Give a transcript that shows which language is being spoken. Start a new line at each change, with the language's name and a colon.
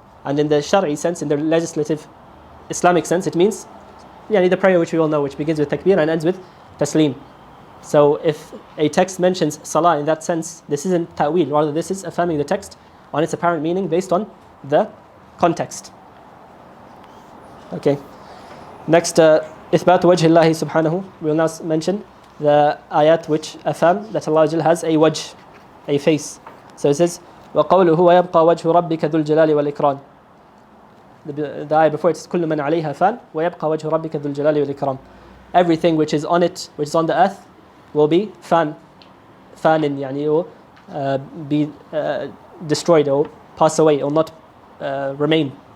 English: And in the shar'i sense, in the legislative Islamic sense, it means the prayer which we all know, which begins with takbir and ends with taslim. So if a text mentions salah in that sense, this isn't ta'wil, rather this is affirming the text on its apparent meaning based on the context. Okay.
Arabic: Next, إثبات وجه الله سبحانه.
English: We will now mention the ayat which affirm that Allah has a wajh, a face. So it says,
Arabic: وَقَوْلُهُ وَيَبْقَى وَجْهُ رَبِّكَ ذُو الْجَلَالِ وَالْإِكْرَامِ.
English: The ayat before it is
Arabic: كُلُّ مَنْ عَلَيْهَا فَانٍ وَيَبْقَى وَجْهُ رَبِّكَ ذُو الْجَلَالِ وَالْإِكْرَامِ.
English: Everything which is on it, which is on the earth, will be fanin, will be destroyed or pass away or not remain.